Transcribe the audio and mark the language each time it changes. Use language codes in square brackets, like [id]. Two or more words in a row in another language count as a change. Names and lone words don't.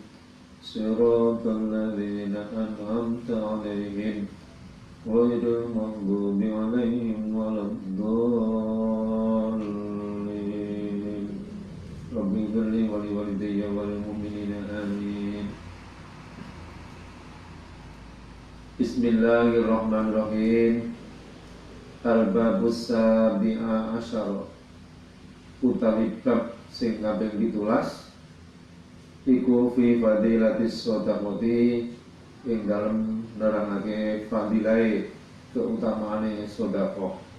[ar] صراط الذين أنعمت عليهم غير المغضوب عليهم ولا الضالين. رب اغفر لي ولوالدي والمؤمنين آمين. بسم الله الرحمن الرحيم. الباب السابع عشر, [jv] utawi bab sing kaping 17 iku [ar] في فضيلة الصدقة, [jv] ing dalem nerangake fadilahe keutamaane sedekah.